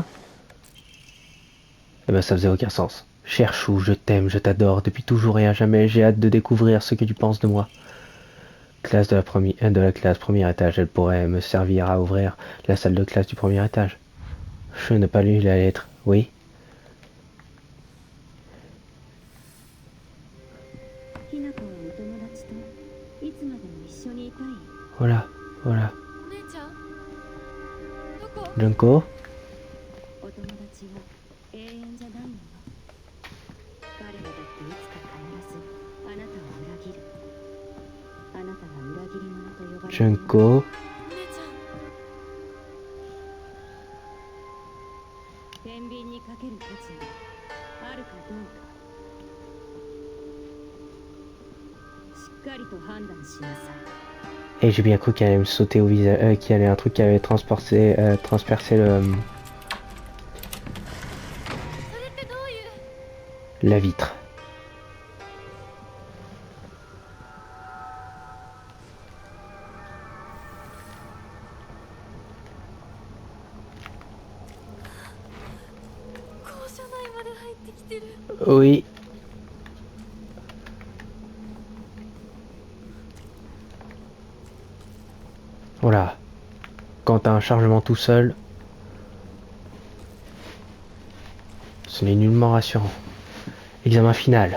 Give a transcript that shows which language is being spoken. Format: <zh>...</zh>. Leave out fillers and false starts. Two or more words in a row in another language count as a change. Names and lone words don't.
<fr>Eh ben, ça faisait aucun sens. Cher chou, je t'aime, je t'adore, depuis toujours et à jamais, j'ai hâte de découvrir ce que tu penses de moi. Classe de la classe premier étage, elle pourrait me servir à ouvrir la salle de classe du premier étage. Je n'ai pas lu la lettre, oui?</fr> <ja>ひなこはお友達といつまでも一緒にいたい。</ja> <fr>Voilà, voilà.</fr> <ja>お姉ちゃんどこ？ Junko? お友達は永遠じゃないのよ。彼らだっていつか必ずあなたを裏切る。あなたが裏切り者と呼ばれている。 Junko? お姉ちゃん。天秤にかける価値があるかどうか。しっかりと判断しなさい。</ja> <fr>Et j'ai bien cru qu'elle allait me sauter au visage, qu'il y allait un truc qui avait transpercé le...</fr> <ja>それってどういう？</ja> <fr>la vitre.</fr> <ja>校舎内まで入ってきてる。</ja> <fr>Oui. Voilà. Quand t'as un chargement tout seul, ce n'est nullement rassurant. Examen final.</fr>